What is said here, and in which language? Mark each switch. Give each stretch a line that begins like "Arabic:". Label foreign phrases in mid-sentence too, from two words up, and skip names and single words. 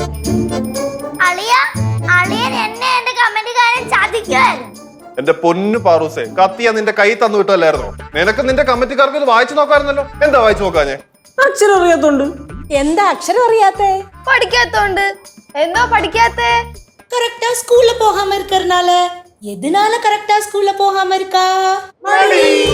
Malayalam: എന്റെ പൊന്നു പാറൂസേ, കത്തിയ നിന്റെ കൈ തന്നു വിട്ടല്ലായിരുന്നോ? നിനക്ക് നിന്റെ കമ്മിറ്റിക്കാർക്ക് ഇത് വായിച്ചു നോക്കാമായിരുന്നല്ലോ. എന്താ വായിച്ചു നോക്കാഞ്ഞേ? അക്ഷരം അറിയാത്തോണ്ട്. എന്താ അക്ഷരം അറിയാത്തേ? പഠിക്കാത്തോണ്ട്. എന്തോ പഠിക്കാത്തേ?
Tamil: கரெக்டா ஸ்கூல்ல போகாம இருக்கறனால. எதனால கரெக்டா ஸ்கூல்ல போகாம இருக்கா?
Malayalam: മടി.